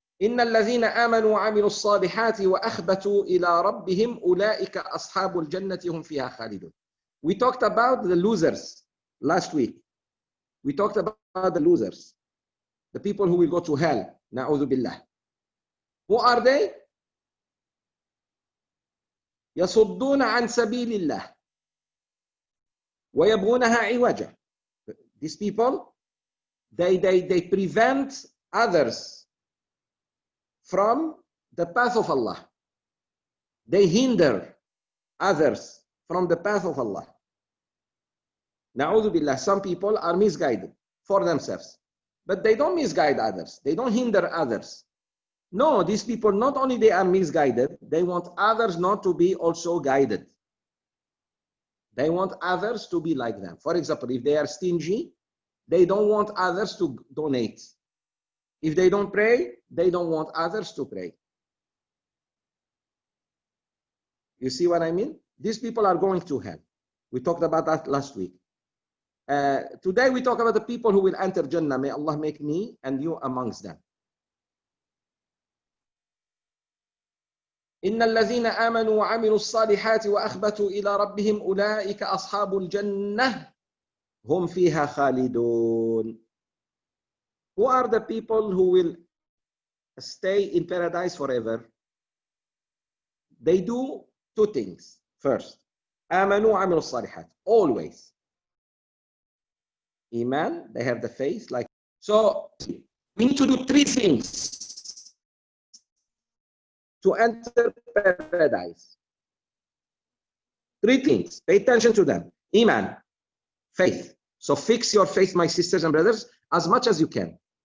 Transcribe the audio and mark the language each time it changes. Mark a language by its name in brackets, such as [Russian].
[Arabic] إن الذين آمنوا وعملوا الصالحات وأخبتوا إلى ربهم أولئك أصحاب الجنة هم فيها خالدون. [English] We talked about the losers last week. We talked about the losers, the people who will go to hell. [Arabic] نعوذ بالله. [English] Who are they? [Arabic] يصدون عن سبيل الله ويبغونها عوجا. [English] These people, they prevent others from the path of Allah. They hinder others from the path of Allah. [Arabic] Na'udhu billah, [English] some people are misguided for themselves, but they don't misguide others. They don't hinder others. No, these people, not only they are misguided, they want others not to be also guided. They want others to be like them. For example, if they are stingy, they don't want others to donate. If they don't pray, they don't want others to pray. You see what I mean? These people are going to hell. We talked about that last week. Today we talk about the people who will enter Jannah. May Allah make me and you amongst them. [Arabic] إن الذين آمنوا وعملوا الصالحات وأخبتوا إلى ربهم أولئك أصحاب الجنة هم فيها خالدون. [English] Who are the people who will stay in paradise forever? They do two things. [Arabic] First, آمنوا وعملوا الصالحات. [English] Always. Iman, they have the faith. Like so, we need to do three things to enter paradise. Three things. Pay attention to them. Iman, faith. So fix your faith, my sisters and brothers, as much as you can.